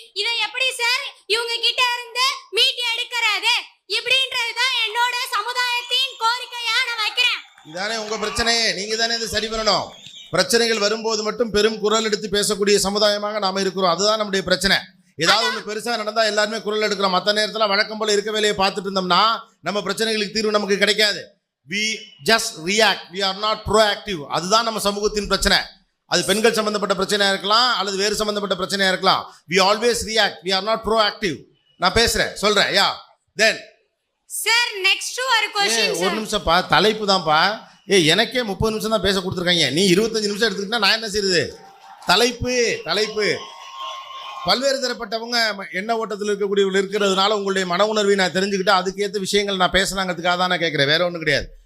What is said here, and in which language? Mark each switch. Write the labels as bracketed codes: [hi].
[ta] இத எப்படி சார் இவங்க கிட்ட இருந்து மீட் எடுக்கிறது இப்படின்றதுதான் என்னோட சமுதாயத்தின் கோரிக்கையா நான் வைக்கிறேன். இதானே உங்க பிரச்சனையே. நீங்க தானே இதை சரி பண்ணணும். பிரச்சனைகள் வரும்போது மட்டும் பெரும் குரல் எடுத்து பேசக்கூடிய சமுதாயமாக நாம இருக்கிறோம். அதுதான் நம்முடைய பிரச்சனை. ஏதாவது ஒன்று பெருசா நடந்தா எல்லாருமே குரல் எடுக்கிறோம். மற்ற நேரத்தில் வழக்கம் போல இருக்க வேலையை பார்த்துட்டு இருந்தோம்னா நம்ம பிரச்சனைகளுக்கு தீர்வு நமக்கு கிடைக்காது. [en] we just react, we are not proactive. [ta] அதுதான் நம்ம சமூகத்தின் பிரச்சனை. அது பெண்கள் சம்பந்தப்பட்ட பிரச்சனையா இருக்கலாம் அல்லது வேறு சம்பந்தப்பட்ட பிரச்சனையா இருக்கலாம். [en] we always react, we are not proactive. [ta] நான் பேசுறேன் சொல்றேன். யா தென் சார் நெக்ஸ்ட் ஒரு क्वेश्चन ஒரு சார். நிமிஷம்ப்பா, தலைப்பு தான்ப்பா. எனக்கே 30 நிமிஷம் தான் பேச கொடுத்துருக்காங்க. நீ 25 நிமிஷம் எடுத்துக்கிட்டா நான் என்ன செய்யுது? தலைப்பு பல்வேறு தரப்பட்டவங்க எண்ண ஓட்டத்தில் இருக்கக்கூடியவர்கள் இருக்கிறதுனால உங்களுடைய மன உணர்வை நான் தெரிஞ்சுக்கிட்டு அதுக்கேற்ற விஷயங்கள் நான் பேசலாங்கிறதுக்காக தான் நான் கேட்குறேன். வேற ஒன்றும் கிடையாது.